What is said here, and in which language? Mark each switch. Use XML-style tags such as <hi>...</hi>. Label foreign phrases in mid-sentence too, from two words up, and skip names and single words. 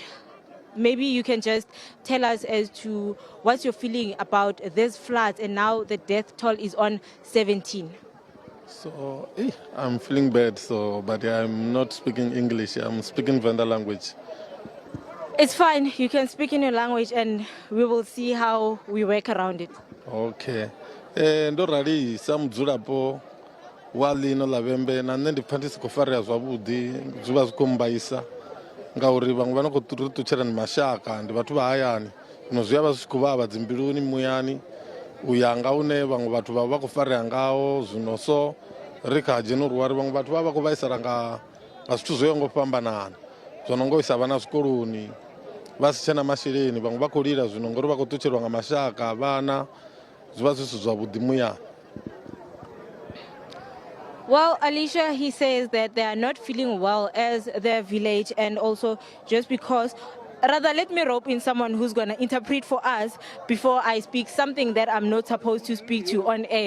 <en>Maybe you can just tell us as to what you're feeling about this flood, and now the death toll is on 17. So, I'm feeling bad, but I'm not speaking English. I'm speaking Venda language. It's fine. You can speak in your language and we will see how we work around it. Okay.</en> <ve>Ndo rali sam dzulapo wa lino la Vhembe na nne ndi pfa ndi siko farea zwavhuḓi zwivha zwi khou mbaisa ngauri vhaṅwe vha no khou ṱutshela ni mashaka ndi vhathu vha hayani zwino zwi vha zwi tshi khou vhavha dzimbiluni muyani u ya nga une vhaṅwe vhathu vha khou farea ngaho zwino so ri kha dzhena uri wari vhaṅwe vhathu vha khou vhaisala nga zwithu zwo yaho nga u fhambanana zwo no nga u isa vhana zwikoloni vha si tshena masheleni vhaṅwe vha khou lila zwino ngori vha khou ṱutshelwa nga mashaka vhana.</ve> <en>Well, Alicia, he says that they are not feeling well as their village, and also just because, rather, let me rope in someone who's going to interpret for us before I speak something that I'm not supposed to speak to on air.</en>